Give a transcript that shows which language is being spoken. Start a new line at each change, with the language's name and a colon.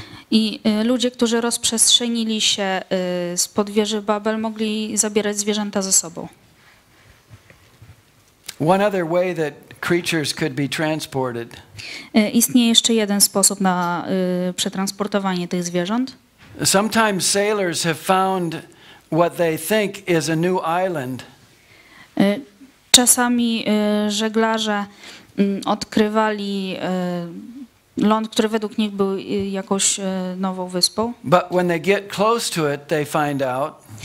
Polish: I ludzie, którzy rozprzestrzenili się spod wieży Babel, mogli zabierać zwierzęta ze sobą.
English: One other way that creatures could be transported.
Polish: Istnieje jeszcze jeden sposób na przetransportowanie tych zwierząt.
English: Sometimes sailors have found what they think is a new island.
Polish: Czasami żeglarze odkrywali ląd, który według nich był jakąś nową wyspą.
English: But when they get close to it, they find out.